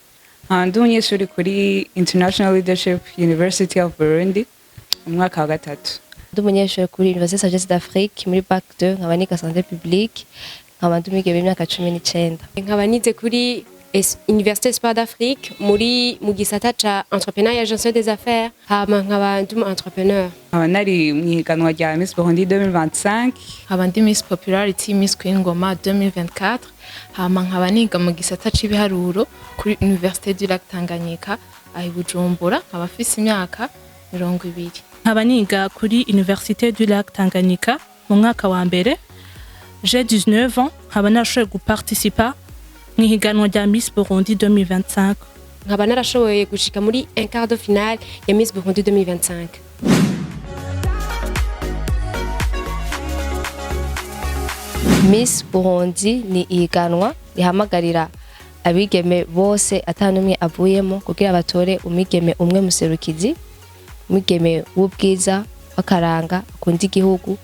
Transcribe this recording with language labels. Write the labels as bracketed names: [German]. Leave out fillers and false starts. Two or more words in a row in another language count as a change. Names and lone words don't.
[Rundi] Ndi umunyeshuri kuri International Leadership University of Burundi mu mwaka wa gatatu. Ndi umunyeshuri kuri Université Sagesse d'Afrique muri Bac 2 nkaba niga [French] santé publique, [Rundi] nkaba ndumige imyaka 19. Nkaba nize kuri Université Espoir d'Afrique mu gisata ca [French] entrepreneuriat et gestion des affaires, [Rundi] hama nkaba ndi entrepreneur. Nkaba nari mu higanwa rya Miss Burundi 2025, nkaba ndi Miss Popularity Miss Queen Ngoma 2024, hama nkaba niga mu gisata c'ibiharuro kuri Université du Lac Tanganyika ahi Bujumbura, nkaba afise imyaka 20. Nkaba niga kuri Université du Lac Tanganyika mu mwaka wa mbere. [French] J'ai 19 ans, [Rundi] nkaba narashoboye guparticipa mu higanwa rya Miss Burundi 2025. Nkaba narashoboye gushika muri [French] un quart de finale [Rundi] ya Miss Burundi 2025. Miss Burundi ni ihiganwa rihamagarira abigeme bose atanumwe avuyemo kugira batore umwigeme umwe muserukizi, umwigeme w'ubwiza wakaranga akunda igihugu.